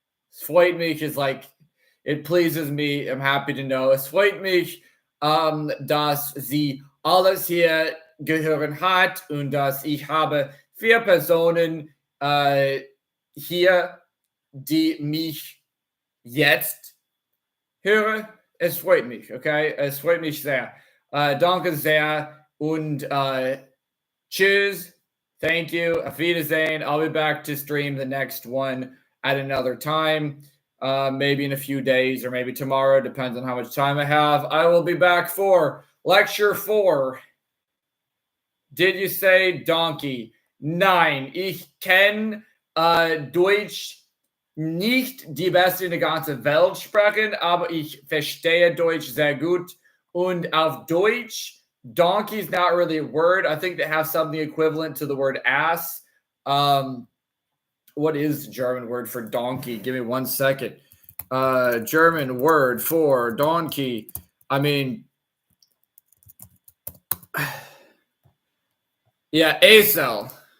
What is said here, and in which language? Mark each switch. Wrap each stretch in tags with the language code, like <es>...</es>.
<de>Es freut mich</de> <en>is like, it pleases me. I'm happy to know.</en> <de>Es freut mich, dass sie alles hier gehören hat und dass ich habe 4 Personen hier, die mich jetzt hören. Es freut mich, okay? Es freut mich sehr. Danke sehr und cheers.</de> <en>Thank you.</en> <de>Auf Wiedersehen.</de> <en>I'll be back to stream the next one at another time. Maybe in a few days or maybe tomorrow. Depends on how much time I have. I will be back for lecture 4. Did you say donkey?</en> <de>Nein, ich kenne Deutsch nicht die beste in der ganzen Welt sprechen, aber ich verstehe Deutsch sehr gut. Und auf Deutsch,</de> <en>donkey is not really a word. I think they have something equivalent to the word ass. What is the German word for donkey? Give me 1 second. German word for donkey. I mean, yeah, Esel.</en>